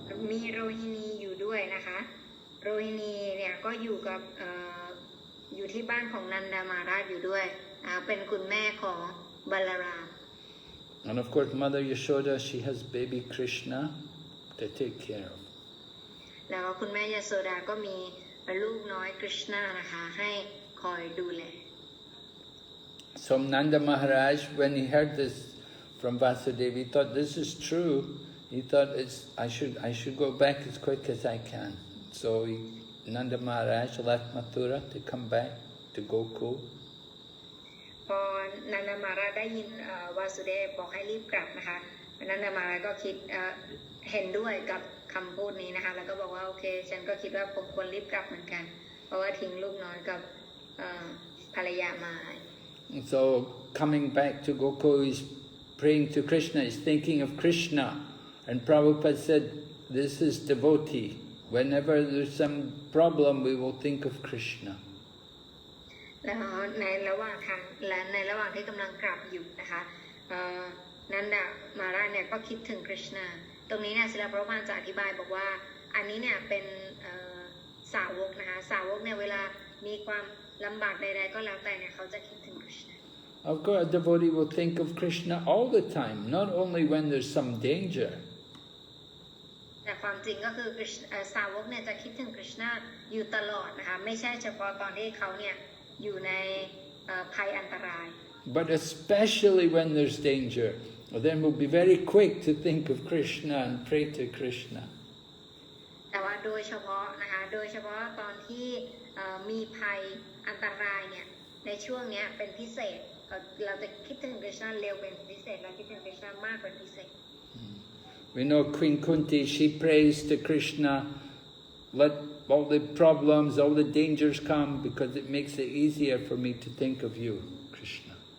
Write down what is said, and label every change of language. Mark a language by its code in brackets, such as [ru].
[th] มีโรฮินีอยู่ด้วยนะคะโรฮินีเนี่ยก็อยู่กับอยู่ที่บ้านของนันดามาราชอยู่ด้วยเป็นคุณแม่ของบาลาราม [en] And of course Mother Yashoda, she has baby Krishna to take care of. [th] แล้วคุณแม่ยโสดาก็มีลูกน้อยกฤษณานะคะให้คอยดูแล [en] So Nanda Maharaj, when he heard this from Vasudeva, he thought this is true. He thought I should go back as quick as I can. So Nanda Maharaj left Mathura to come back to Gokul. [th] พอนันดามาราชได้ยินวาสุเดฟบอกให้รีบกลับนะคะนันดามาราชก็คิดเห็นด้วยกับคำพูดนี้นะคะแล้วก็บอกว่าโอเคฉันก็คิดว่าผมควรรีบกลับเหมือนกันเพราะว่าทิ้งลูกน้อยกับภรรยามา [en] So coming back to Gokul, he's praying to Krishna, he's thinking of Krishna. And Prabhupada said, this is devotee. Whenever there's some problem, we will think of Krishna. [th] แล้วในระหว่างที่กำลังกลับอยู่นะคะนันดามาราชเนี่ยก็คิดถึงคริชนาตรงนี้เนี่ยศิลปะพระพานจะอธิบายบอกว่าอันนี้เนี่ยเป็นสาวกนะคะสาวกเนี่ยเวลามีความลำบากใดๆก็แล้วแต่เนี่ยเขาจะคิดถึงคริชนา [en] Of course, a devotee will think of Krishna all the time, not only when there's some danger. [th] แต่ ความจริงก็คือสาวกเนี่ยจะคิดถึงคริชนาอยู่ตลอดนะคะไม่ใช่เฉพาะตอนที่เขาเนี่ยอยู่ในภัยอันตราย [en] But especially when there's danger, then we'll be very quick to think of Krishna and pray to Krishna. [th] แต่ว่าโดยเฉพาะนะคะโดยเฉพาะตอนที่มีภัยอันตรายเนี่ยในช่วงนี้เป็นพิเศษเราจะคิดถึงคริชนาเร็วเป็นพิเศษเราคิดถึงคริชนามากเป็นพิเศษ [en] We know Queen Kunti, she prays to Krishna, let all the problems, all the dangers come because it makes it easier for me to think of you, Krishna.